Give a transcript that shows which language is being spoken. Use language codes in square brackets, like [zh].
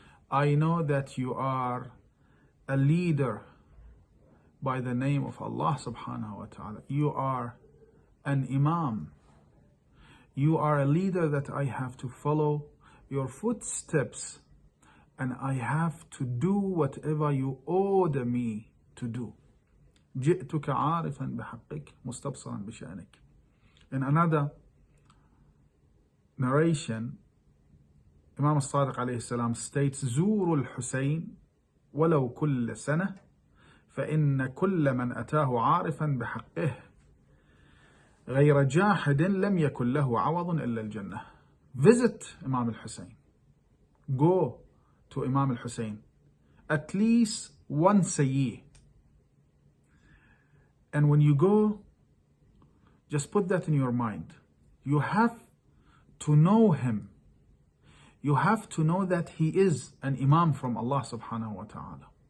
[en] I know that you are a leader by the name of Allah subhanahu wa ta'ala. You are an Imam. You are a leader that I have to follow your footsteps, and I have to do whatever you order me to do. جئتك عارفا بحقك مستبصرا بشأنك. In another narration, Imam al-Sadiq alayhi salam states: [ar] زوروا الحسين ولو كل سنة فإن كل من أتاه عارفا بحقه غير جاحد لم يكن له عوض إلا الجنة. [en] Visit Imam al-Hussain. Go to Imam al-Hussain at least once a year. And when you go, just put that in your mind. You have to know him. You have to know that he is an Imam from Allah subhanahu wa ta'ala.